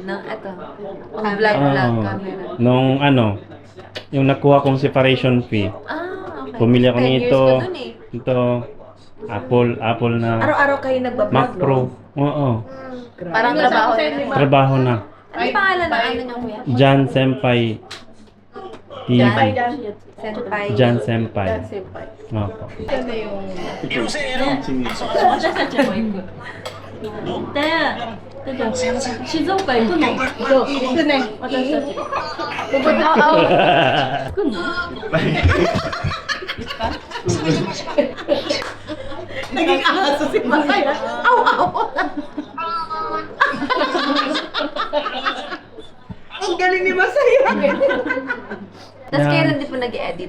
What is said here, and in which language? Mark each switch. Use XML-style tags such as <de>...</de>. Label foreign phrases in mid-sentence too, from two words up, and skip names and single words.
<tl>Ito,</tl> <en>vlog camera.</en> <tl>Nung ano, yung nakuha kong separation fee, Okay. pumili ako 10 years nito. ko dun eh. Ito, Apple na Araw-araw kayo nagbablog, Mac Pro. Oo, Parang trabaho na. trabaho na. Ano pangalan ng ano niya, kuya? Jan Senpai TV. Senpai. Jan Senpai. Opo.</tl> <ja>私たちも行くで静岡行くの</ja> <tl>So, ito na.</tl> <ja>私たち</ja> <tl>Oo.</tl> <ja>行くの</ja> <tl>Naging aso si Masaya. Aw! Ang galing ni Masaya. Tapos Yeah. kailan din po nag-edit?</tl>